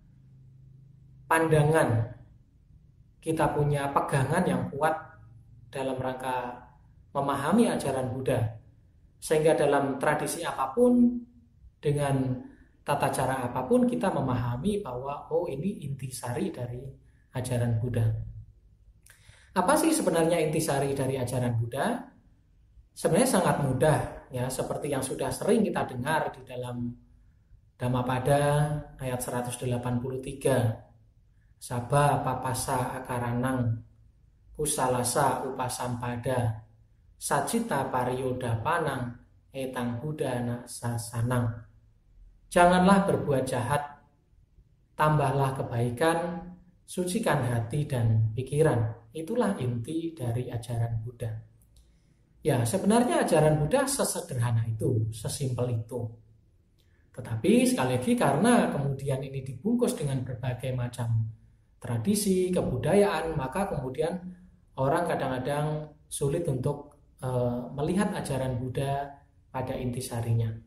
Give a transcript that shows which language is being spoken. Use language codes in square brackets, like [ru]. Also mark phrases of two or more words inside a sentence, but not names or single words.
[id] pandangan, kita punya pegangan yang kuat dalam rangka memahami ajaran Buddha, sehingga dalam tradisi apapun, dengan tata cara apapun, kita memahami bahwa ini intisari dari ajaran Buddha. Apa sih sebenarnya intisari dari ajaran Buddha? Sebenarnya sangat mudah, ya, seperti yang sudah sering kita dengar di dalam Dhammapada ayat 183. [pi] Sabha papasa akaranang kusalasa upasampada sacita pariyodapanang etang budana sasanang. [id] Janganlah berbuat jahat, tambahlah kebaikan, sucikan hati dan pikiran. Itulah inti dari ajaran Buddha. Ya, sebenarnya ajaran Buddha sesederhana itu, sesimpel itu. Tetapi sekali lagi, karena kemudian ini dibungkus dengan berbagai macam tradisi, kebudayaan, maka kemudian orang kadang-kadang sulit untuk melihat ajaran Buddha pada intisarinya.